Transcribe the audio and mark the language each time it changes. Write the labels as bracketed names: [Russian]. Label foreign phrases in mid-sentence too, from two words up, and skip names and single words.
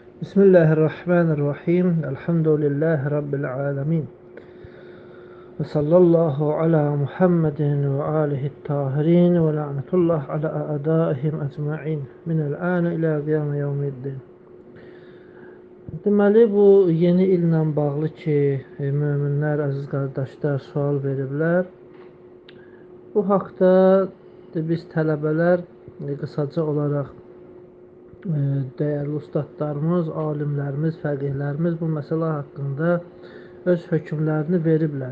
[Arabic] بسم الله الرحمن الرحيم. الحمد لله رب العالمين. وصلى الله على محمد وآله الطاهرين ولعنة الله على أعدائهم أجمعين. من الآن إلى قيام يوم الدين. [Azerbaijani] Deməli, bu yeni illə bağlı ki, möminlər, əziz qardaşlar sual veriblər. Bu haqda biz tələbələr qısaca olaraq dəyərli ustadlarımız, alimlərimiz, fəqihlərimiz bu məsələ haqqında öz hökmlərini veriblər.